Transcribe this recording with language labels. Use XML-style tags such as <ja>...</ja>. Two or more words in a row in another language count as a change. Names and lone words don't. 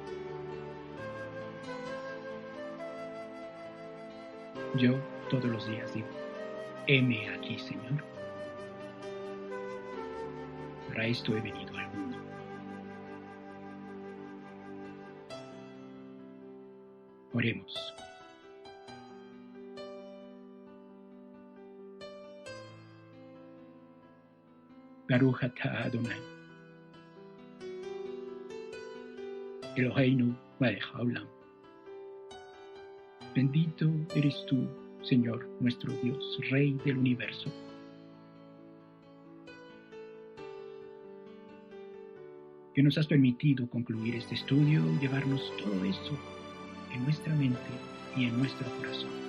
<es>Yo todos los días digo: heme aquí, Señor. Para esto he venido al mundo. Oremos.</es> <he>ברוך אתה אדני אלהינו מלך העולם.</he> <es>Bendito eres tú, Señor, nuestro Dios, Rey del universo. Que nos has permitido concluir este estudio y llevarnos todo esto en nuestra mente y en nuestro corazón.</es>